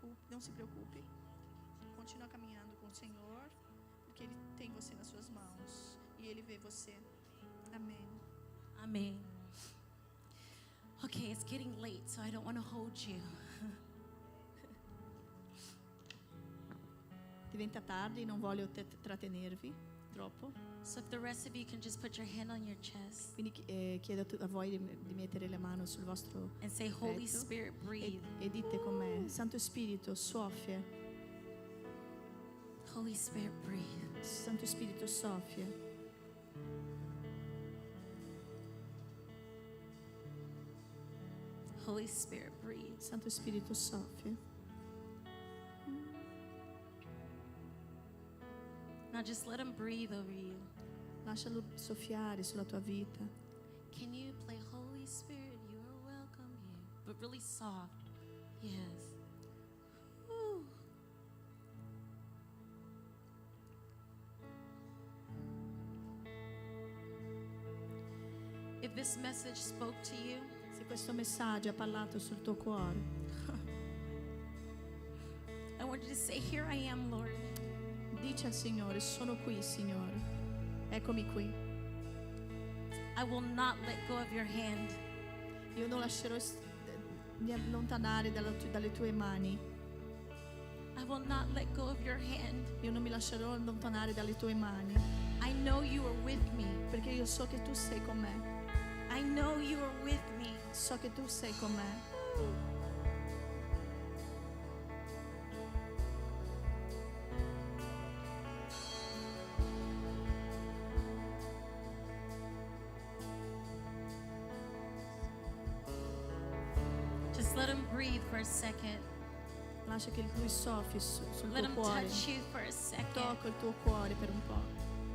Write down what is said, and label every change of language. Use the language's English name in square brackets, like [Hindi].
[Portuguese] Não se preocupe. Continua caminhando com o Senhor, porque Ele tem você nas suas mãos e Ele vê você. Amém. [English] Amen. Okay, it's getting late, so I don't want to hold you. [Italian] Diventa tardi, non voglio trattenervi troppo. [English] So if the rest of you can just put your hand on your chest [Italian] Quindi chiedo a voi di mettere la mano sul vostro [English] and say, Holy [Italian] petto [English] Spirit, breathe. [Italian] e dite con me: Santo Spirito, soffia. [English] Holy Spirit, breathe. [Italian] Santo Spirito, soffia. [English] Holy Spirit, breathe. [Italian] Santo Spirito, soffia. [English] Now just let Him breathe over you. [Italian] Lascialo soffiare sulla tua vita. [English] Can you play Holy Spirit, you are welcome here? But really soft. Yes. Whew. If this message spoke to you, [Italian] Se questo messaggio ha parlato sul tuo cuore, [English] I want you to say, here I am, Lord. [Italian] dici al Signore: sono qui, Signore. Eccomi qui. [English] I will not let go of your hand. [Italian] Io non lascerò di allontanare dalle tue mani. [English] I will not let go of your hand. [Italian] Io non mi lascerò allontanare dalle tue mani, [English] I know you are with me. [Italian] perché io so che tu sei con me. [English] I know you are with me. [Italian] So che tu sei con me. [English] Just let Him breathe for a second. [Italian] Lascia che Lui soffi sul [English] Let [Italian] tuo [English] Him [Italian] cuore. [English] touch you for a second. [Italian] Tocca il tuo cuore per un po'.